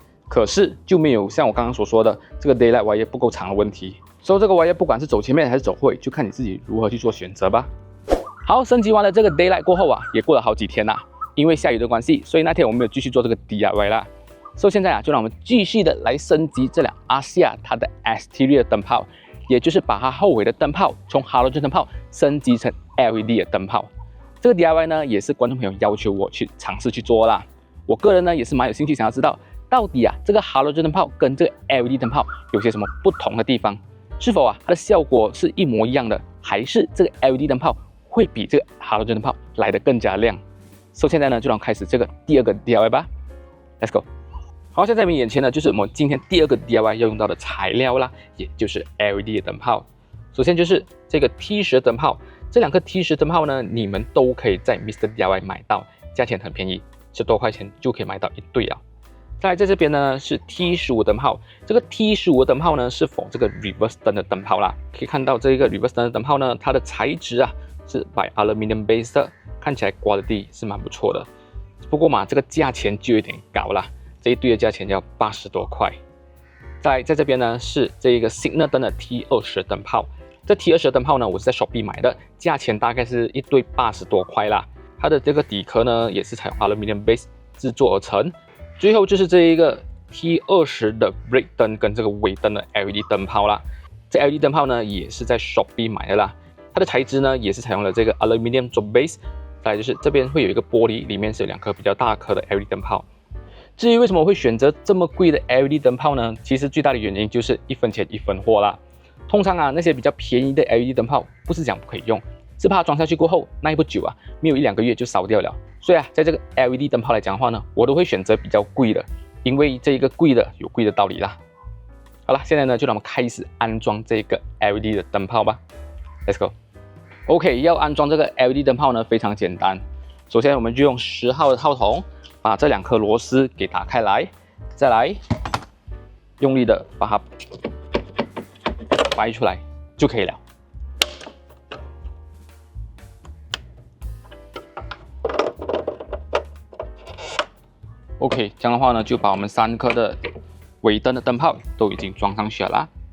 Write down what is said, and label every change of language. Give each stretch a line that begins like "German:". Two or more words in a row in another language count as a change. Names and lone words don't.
Chinese: 可是就沒有像我剛剛所說的這個
English: daylight wire
Chinese: 不夠長的問題。所以這個 wire 不管是走前面還是走後，就看你自己如何去做選擇吧。好，升級完了這個 daylight 過後啊，也過了好幾天啦。因為下雨的關係，所以那天我們沒有繼續做這個 DIY 啦。所以現在啊，就讓我們繼續的來升級這輛 ASEA 它的 exterior 燈泡，也就是把它後尾的燈泡從 halogen 燈泡升級成 LED 的燈泡。這個 DIY 呢，也是觀眾朋友要求我去嘗試去做啦。我個人呢，也是蠻有興趣想要知道，到底啊這個 halogen 燈泡跟這個 LED 燈泡有些什麼不同的地方？是否啊它的效果是一模一樣的，還是這個 LED 燈泡會比這個 halogen 燈泡來得更加亮？所以現在呢，就讓我們開始這個第二個 DIY 吧 ，
English: Let's go。
Chinese: 好，現在你們眼前呢，就是我們今天第二個 DIY 要用到的材料啦，也就是 LED 的燈泡。首先就是這個 T10 燈泡，這兩個 T10 燈泡呢，你們都可以在 Mr. DIY 買到，價錢很便宜，10多塊錢就可以買到一對啊。再來在這邊呢是 T15 燈泡，這個 T15 的燈泡呢是否這個 reverse 燈的燈泡啦。可以看到這個 reverse 燈的燈泡呢，它的材質啊是
English: by aluminum base
Chinese: 的，看起來 quality 是蠻不錯的。不過嘛，這個價錢就有點高啦。這一對的價錢要80多塊。在這邊呢是這個 signal 燈的 T20 燈泡，這 T20 燈泡呢我是在 Shopee 買的，價錢大概是一對80多塊啦。它的這個底殼呢也是採用
English: aluminum base
Chinese: 製作而成。最後就是這一個 T20 的 brake 燈跟這個尾燈的 LED 燈泡啦。這 LED 燈泡呢也是在 Shopee 買的啦，它的材質呢也是採用了這個 aluminum 做 base。再來就是這邊會有一個玻璃，裡面是有2顆比較大顆的 LED 燈泡。至於為什麼我會選擇這麼貴的 LED 燈泡呢？其實最大的原因就是1分錢1分貨啦。通常啊那些比較便宜的 LED 燈泡不是講不可以用，是怕裝下去過後耐不久啊，沒有1-2個月就燒掉了。所以啊，在這個 LED 燈泡來講的話呢，我都會選擇比較貴的，因為這一個貴的有貴的道理啦。好了，現在呢就讓我們開始安裝這個 LED 的燈泡吧。
English: Let's go。
Chinese: OK， 要安裝這個 LED 燈泡呢非常簡單，首先我們就用10號的套筒把這2顆螺絲給打開來，再來用力的把它掰出來就可以了。OK， 這樣的話呢，就把我們3顆的尾燈的燈泡都已經裝上去了啦。